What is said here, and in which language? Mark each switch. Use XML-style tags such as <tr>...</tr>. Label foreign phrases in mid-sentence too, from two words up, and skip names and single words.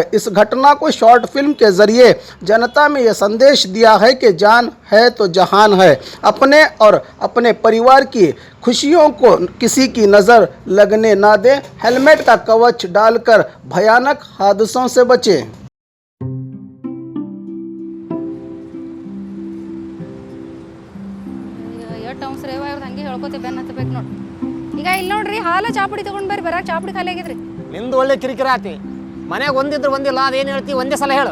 <hi>इस घटना को शॉर्ट फिल्म के जरिए जनता में यह संदेश दिया है कि जान है तो जहान है। अपने और अपने परिवार की खुशियों को किसी की नज़र लगने ना दें। हेलमेट का कवच डालकर भयानक हादसों से बचें।</hi> <kn>ಈಗ ಇಲ್ಲಿ ನೋಡ್ರಿ ಹಾಲು ಚಾಪುಡಿ ತಗೊಂಡ್ ಬರ್ರಿ ಬರಾಕ್ ಚಾಪುಡಿ ಖಾಲಿ ಆಗಿದ್ರಿ ನಿಂದು ಒಳ್ಳೆ ಕಿರಿಕಿರಿ ಆತಿ ಮನೆಗೆ ಒಂದಿದ್ರು ಒಂದಿಲ್ಲ ಅದೇನು ಹೇಳ್ತಿ ಒಂದೇ ಸಲ ಹೇಳು</kn>